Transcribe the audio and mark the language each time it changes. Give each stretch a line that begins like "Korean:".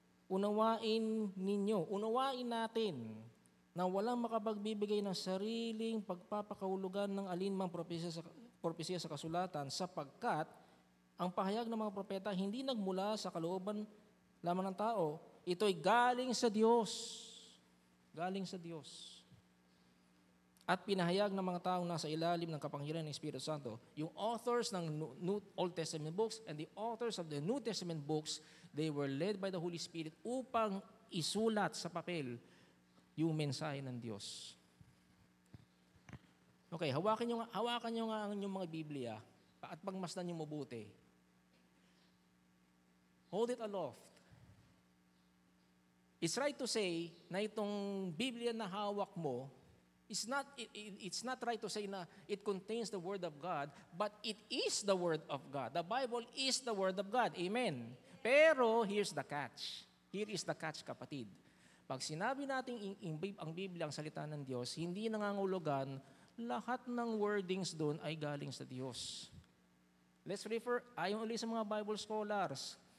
Filipino: Unawain natin na walang makapagbibigay ng sariling pagpapakahulugan ng alinmang propesya sa kasulatan, sapagkat ang pahayag ng mga propeta hindi nagmula sa kalooban lamang ng tao. Ito'y galing sa Diyos. Galing sa Diyos. At pinahayag ng mga taong nasa ilalim ng kapangyarihan ng Espiritu Santo.
English: Yung authors ng Old Testament books and the authors of the New Testament books, they were led by the Holy Spirit upang isulat sa papel yung mensahe ng Diyos.
Filipino: Okay, hawakan nyo nga ang inyong mga Biblia at pagmasdan nyo mabuti.
English: Hold it aloft. It's right to say na itong Biblia na hawak mo, it's not right to say na it contains the Word of God, but it is the Word of God. The Bible is the Word of God. Amen. Pero here's the catch. Here is the catch, kapatid.
Filipino: Pag sinabi natin ang Biblia ang salita ng Diyos, hindi nangangulugan lahat ng wordings doon ay galing sa Diyos. Let's refer, ayon ulit sa mga Bible scholars.